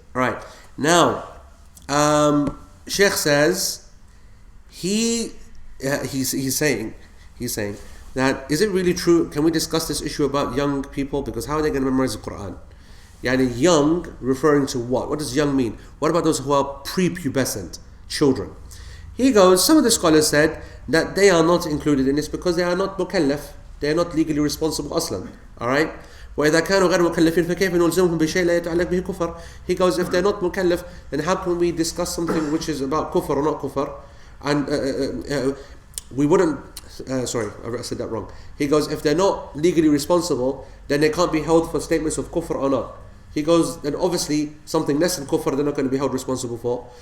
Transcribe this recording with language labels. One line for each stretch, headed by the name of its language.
English: Right, now, Sheikh says, he's saying that, is it really true, can we discuss this issue about young people, because how are they going to memorize the Quran? Yani young, referring to what? What does young mean? What about those who are prepubescent children? He goes, some of the scholars said that they are not included in this because they are not mukallaf, they are not legally responsible aslan. Alright?
Arabic: وإذا كانوا غير مكلفين فكيف نلزمهم بشيء لا يتعلق به كفر.
English: He goes, if they're not mukallaf, then how can we discuss something which is about kufr or not kufr? And we wouldn't, sorry, I said that wrong. He goes, if they're not legally responsible, then they can't be held for statements of kufr or not. He goes, then obviously something less than kufr they're not going to be held responsible for.